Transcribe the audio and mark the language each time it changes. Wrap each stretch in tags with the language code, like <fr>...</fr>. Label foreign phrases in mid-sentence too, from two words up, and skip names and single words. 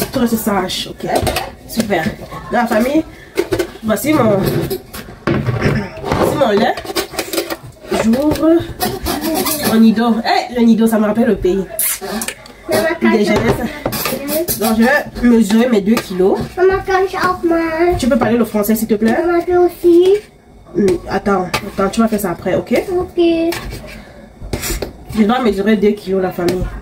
<fr>Tu restes sage, ok. Super. Dans la famille, voici mon lait. J'ouvre mon nido. Le nido, ça me rappelle le pays. Donc je vais mesurer mes 2 kilos. Maman,</fr> <de>kann ich auch mal?</de> <fr>Tu peux parler le français s'il te plaît? Maman, je aussi. Attends, tu vas faire ça après, ok? Ok. Je dois mesurer 2 kilos la famille.</fr>